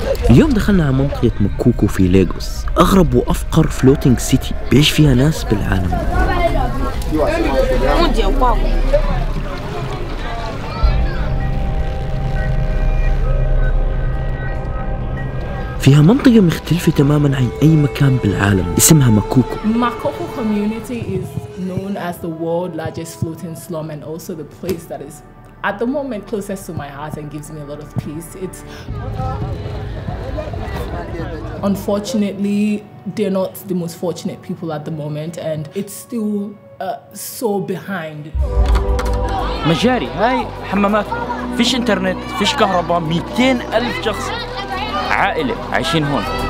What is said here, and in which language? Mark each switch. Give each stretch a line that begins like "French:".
Arabic: اليوم دخلنا على منطقة مكوكو في لاغوس، أغرب وأفقر فلوتينج سيتي بيعيش فيها ناس بالعالم. فيها منطقة مختلفة تماماً عن أي مكان بالعالم اسمها مكوكو.
English: Makoko community is known as the world's largest floating slum and also the place that is at the moment closest to my heart and gives me a lot of peace. It's unfortunately they're not the most fortunate people at the moment and it's still so behind.
Arabic: مجاري هاي حمامات، فيش انترنت، فيش كهرباء، 200,000 شخص عائلة عايشين هون.